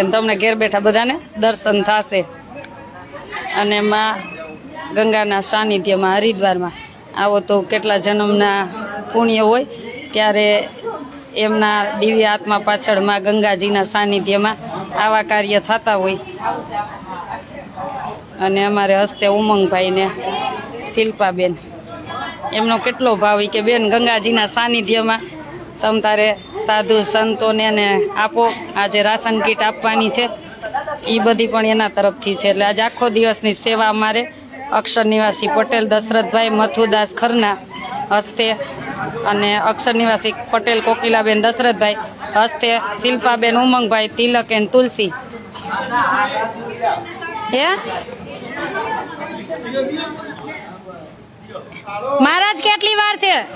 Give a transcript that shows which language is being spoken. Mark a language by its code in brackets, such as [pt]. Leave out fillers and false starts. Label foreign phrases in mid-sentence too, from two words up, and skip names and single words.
[gu] તમને ઘેર બેઠા બધાને દર્શન થશે અને માં ગંગાના સાનિધ્યમાં હરિદ્વારમાં આવો તો કેટલા જન્મના પુણ્ય હોય ત્યારે એમના દિવ્ય આત્મા પાછળ માં ગંગાજીના સાનિધ્યમાં આવા કાર્ય થતા હોય। અને અમારે હસ્તે ઉમંગભાઈ ને શિલ્પાબેન એમનો કેટલો ભાવ કે બેન ગંગાજીના સાનિધ્યમાં તમ તારે સાધુ સંતોને ને આપો. આજે રાશન કીટ આપવાની છે એ બધી પણ એના તરફથી છે. એટલે આજે આખો દિવસની સેવા અમારે અક્ષર નિવાસી પટેલ દશરથભાઈ મથુદાસ ખરના હસ્તે અને અક્ષર નિવાસી પટેલ કોકિલાબેન દશરથભાઈ હસ્તે શિલ્પાબેન ઉમંગભાઈ તિલક એન્ડ તુલસી હે મહારાજ કેટલી વાર છે